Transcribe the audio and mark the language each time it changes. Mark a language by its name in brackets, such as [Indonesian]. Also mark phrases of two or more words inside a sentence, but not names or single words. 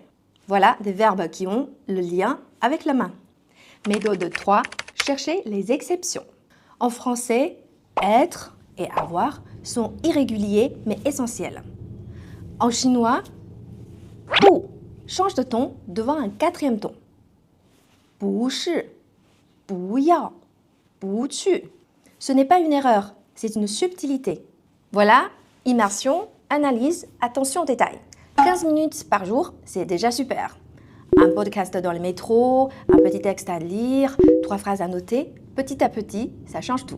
[French] Voilà des verbes qui ont le lien avec la main. Méthode 3, chercher les exceptions. En français, être et avoir sont irréguliers mais essentiels. En chinois, bu change de ton devant un 4e ton. [Chinese] 不是, 不要, 不去. [French] Ce n'est pas une erreur, c'est une subtilité. Voilà, immersion, analyse, attention aux détails. 15 minutes par jour, c'est déjà super. Un podcast dans le métro, un petit texte à lire, 3 phrases à noter, petit à petit, ça change tout.